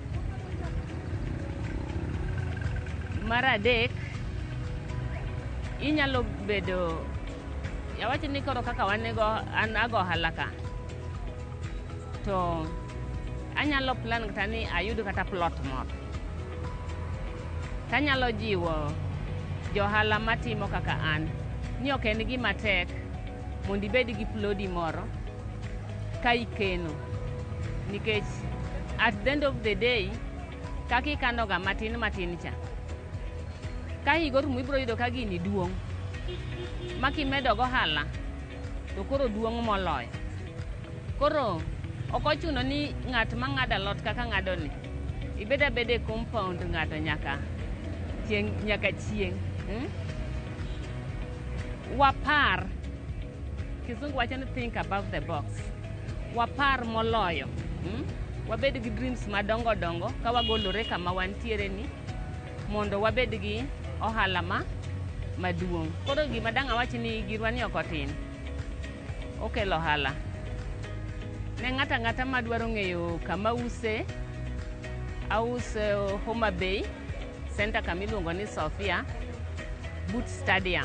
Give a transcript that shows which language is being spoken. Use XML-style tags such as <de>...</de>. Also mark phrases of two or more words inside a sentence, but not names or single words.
<luo>Mar adek, inyalo bedo yawacho ni koro kaka wanego an ago ohala ka to anyalo plan kata ni ayud kata plot moro. Tanyalo jiwo johala matimo kaka an ni ok en gima tek mondo ibed gi plodi moro ka ikeno, nikech</luo> <en>at the end of the day</en> <luo>kaka ikano ga matin cha ka higa orumo ibiro yudo ka gini duong' makimedo go ohala to koro duong' moloyo. Koro ok ochuno ni ng'at ma ng'ado alot kaka ng'ado ni ibeda bede compound ng'ato nyaka chieng'. Wapar, Kisungu wacho ni</luo> <en>think above the box.</en> <luo>Wapar moloyo. Wabed gi dreams madongo dongo ka wagolore kama wantiere ni mondo wabed gi ohala maduong'. Koro gima dang' awach ni girwa ni ok otin. Okelo ohala. Ne ng'ata madwaro ng'eyo kama use, ause Homa Bay, center kamiluongo ni Sofia, Boot Stadium.</luo>